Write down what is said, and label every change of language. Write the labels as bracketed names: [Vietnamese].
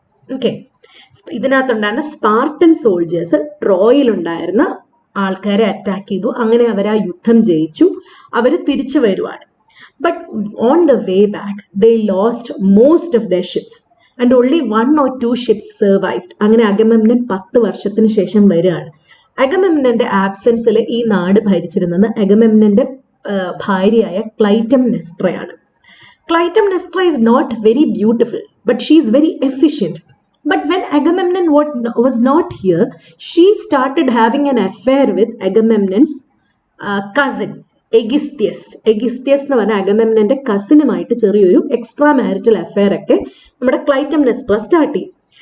[Malayalam] Okay, ഇതിനകത്തുണ്ടായിരുന്ന Spartan soldiers ട്രോയിലുണ്ടായിരുന്ന ആൾക്കാരെ attack ചെയ്തു. അങ്ങനെ അവർ ആ യുദ്ധം ജയിച്ചു. അവർ തിരിച്ചു വരുവാണ്. [English] But on the way back they lost most of their ships. And only 1 or 2 ships survived. [Malayalam] അങ്ങനെ അഗമെമ്നൻ 10 വർഷത്തിന് ശേഷം വരികയാണ്. അഗമെമ്നന്റെ ആബ്സെൻസിൽ ഈ നാട് ഭരിച്ചിരുന്നത് അഗമെമ്നന്റെ ഭാര്യയായ ക്ലൈറ്റംനെസ്ട്രയാണ്. [English] Clytemnestra is not very beautiful, but she is very efficient. But when Agamemnon was not here, she started having an affair with Agamemnon's cousin. [Malayalam] എഗിസ്ത്യസ് എന്ന് പറഞ്ഞാൽ അഗമെമ്നന്റെ കസിനുമായിട്ട് ചെറിയൊരു എക്സ്ട്രാ മാരിറ്റൽ അഫെയർ ഒക്കെ നമ്മുടെ ക്ലൈറ്റംനെസ്ട്ര സ്റ്റാർട്ട് ചെയ്യും.